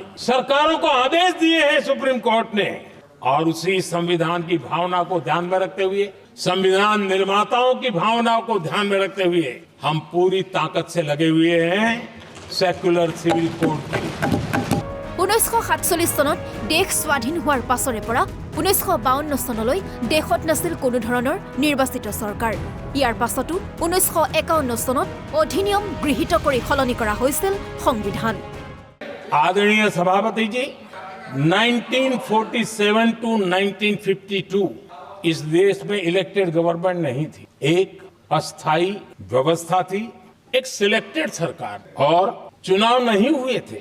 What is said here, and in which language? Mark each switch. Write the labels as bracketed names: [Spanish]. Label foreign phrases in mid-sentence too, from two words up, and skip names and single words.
[Hindi] सरकारों को आदेश दिए हैं सुप्रीम कोर्ट ने, और उसी संविधान की भावना को ध्यान में रखते हुए, संविधान निर्माताओं की भावनाओं को ध्यान में रखते हुए हम पूरी ताकत से लगे हुए हैं [English] secular civil code [Hindi] के। [Assamese] 1947 চনত দেশ স্বাধীন হোৱাৰ পাছৰে পৰা 1952 চনলৈ দেশত নাছিল কোনো ধৰণৰ নিৰ্বাচিত চৰকাৰ। ইয়াৰ পাছতো 1951 চনত অধিনিয়ম গৃহীত কৰি সলনি কৰা হৈছিল সংবিধান। [Hindi] आदरणीय सभापति जी, 1947 टू 1952 इस देश में [English] elected government [Hindi] नहीं थी। एक अस्थायी व्यवस्था थी, एक सिलेक्टेड सरकार, और चुनाव नहीं हुए थे।